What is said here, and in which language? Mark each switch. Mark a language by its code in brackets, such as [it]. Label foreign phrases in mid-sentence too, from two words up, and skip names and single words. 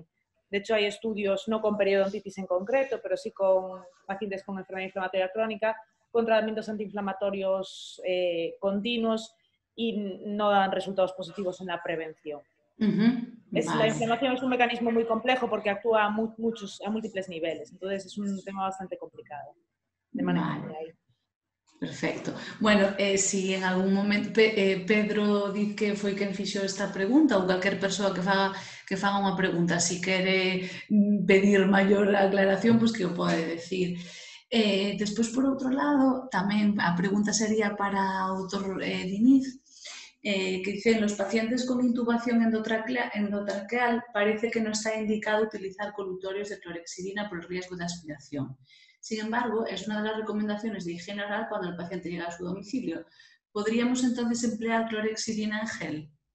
[es] De hecho hay estudios, no con periodontitis en concreto, pero sí con pacientes con enfermedad inflamatoria crónica, con tratamientos antiinflamatorios continuos, y no dan resultados positivos en la prevención. La inflamación es un mecanismo muy complejo porque actúa a múltiples niveles, entonces es un tema bastante complicado de manejar ahí. Perfecto. Bueno, si en algún momento [gl] Pedro di que foi quen fixo esta pregunta ou calquer persoa que faga unha pregunta, si quere pedir maior aclaración, pois que o pode decir. Despois, por outro lado, tamén a pregunta sería para o doutor Diniz, [es] que dice, en los pacientes con intubación endotraqueal parece que no está indicado utilizar colutorios de clorexidina por el riesgo de aspiración. Sin embargo, es una de las recomendaciones de higiene oral cuando el paciente llega a su domicilio. ¿Podríamos entonces emplear clorexidina en gel?